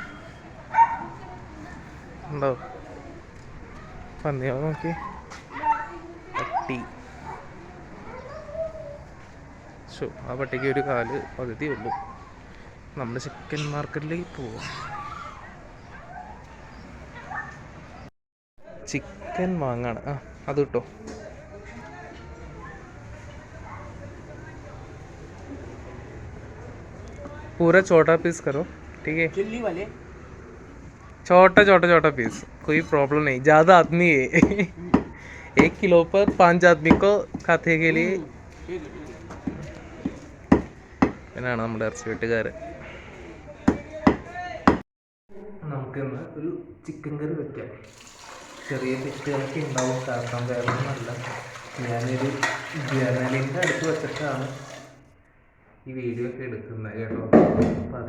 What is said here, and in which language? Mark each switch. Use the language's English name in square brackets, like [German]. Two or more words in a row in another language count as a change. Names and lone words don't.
[Malayalam] ഉണ്ടോ പന്നികളെ നോക്കി, പട്ടി. ആ പട്ടിക്ക് ഒരു കാല് പകുതി ഉള്ളൂ. നമ്മൾ ചിക്കൻ മാർക്കറ്റിലേക്ക് പോവാം. ചിക്കൻ വാങ്ങാണ്. അത് കിട്ടോ. [Hindi] पूरा छोटा पीस करो, ठीक है? चिल्ली वाले छोटा पीस, कोई प्रॉब्लम नहीं. ज़्यादा आदमी है 1 किलो पर 5 आदमी को खाते के लिए. [Malayalam] എന്നാണ് നമ്മുടെ ഇറച്ചി വെട്ടുകാരൻ. നമുക്കിന്ന് ഒരു ചിക്കൻ കറി വെക്കാം. ചെറിയ തെറ്റുകളൊക്കെ ഉണ്ടാവും, കാരണം വേറെ ഒന്നുമല്ല, ഞാനൊരു ജനലിൻ്റെ അടുത്ത് വെച്ചിട്ടാണ് ഈ വീഡിയോ ഒക്കെ എടുക്കുന്നത് കേട്ടോ.